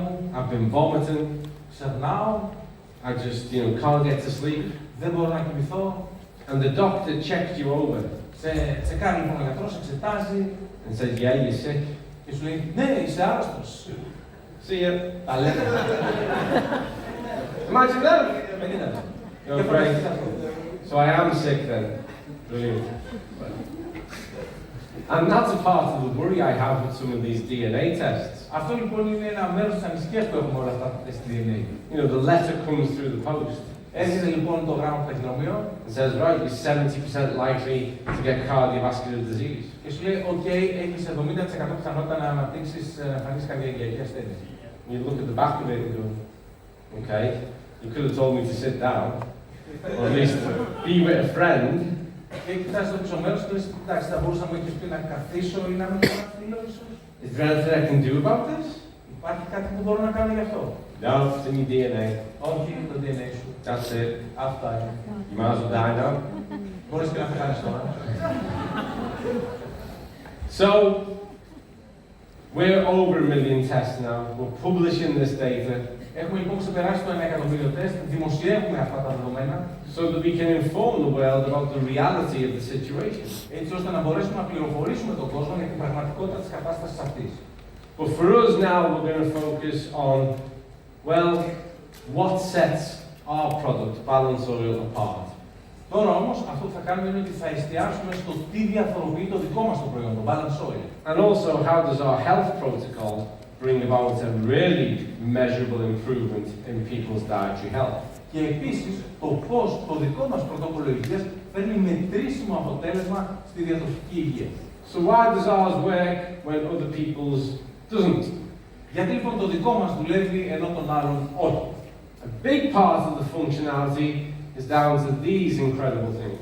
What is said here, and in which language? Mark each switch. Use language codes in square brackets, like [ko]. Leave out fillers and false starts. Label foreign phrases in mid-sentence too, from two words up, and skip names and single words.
[en] I've been vomiting, [el] ξερνάω, [en] I just, can't get to sleep. [el] δεν μπορώ να κοιμηθώ. [en] And the doctor checked you over [el] Σε τσεκάρει λοιπόν ο γιατρός, εξετάζει [en] and said, yeah, you're sick. [el] και σου λέει, ναι, είσαι άρρωστος. [en] See ya. [el] Τα λέτε. [en] Imagine that. [el] Και [en] great. So I am sick then. Brilliant. And that's a part of the worry I have with some of these DNA tests. [el] Αυτό λοιπόν είναι ένα μέρος της ανησυχίας που έχουμε όλα αυτά τα τεστ DNA. [en] The letter comes through the post. [el] Έρχεται λοιπόν το γράμμα από το ταχυδρομείο. [en] It says, right, you're 70% likely to get cardiovascular disease. [el] Και σου λέει, OK, έχεις 70% πιθανότητα να αναπτύξεις εμφανής καρδιακή ασθένεια. [en] You look at the back of it and go, okay, you could have told me to sit down, or at least be with a friend. [el] Και κοιτάς το πίσω μέρος και λες, εντάξει, θα μπορούσα να μου έχεις πει να καθίσω ή να με ένα φίλο ίσως. [en] Is there anything I can do about this? [el] Υπάρχει κάτι που μπορώ να κάνω γι' αυτό. [en] No, it's in your DNA. [el] Όχι, είναι το DNA σου. [en] That's it. [el] Αυτά είναι. [en] You might as well die now. [el] Μπορείς και να πεθάνεις τώρα. [en] So, we're over 1 million tests now. We're publishing this data. [el] Έχουμε λοιπόν ξεπεράσει το 1 εκατομμύριο τεστ, δημοσιεύουμε αυτά τα δεδομένα. [en] So that we can inform the world about the reality of the situation. [el] Έτσι ώστε να μπορέσουμε να πληροφορήσουμε τον κόσμο για την πραγματικότητα της κατάστασης αυτής. [en] But for us now, we're going to focus on, well, what sets our product, Balance Oil, apart. [el] Τώρα όμως, αυτό που θα κάνουμε είναι ότι θα εστιάσουμε στο τι διαφοροποιεί το δικό μας το προϊόν, το Balance Oil. [en] And also, how does our health protocol bring about a really measurable improvement in people's dietary health. [el] Και επίσης, το πώς το δικό μας πρωτόκολλο υγείας φέρνει μετρήσιμο αποτέλεσμα στη διατροφική υγεία. [en] So why does ours work when other people's doesn't? [el] Γιατί λοιπόν το δικό μας δουλεύει ενώ τον άλλον όχι. [en] A big part of the functionality is down to these incredible things.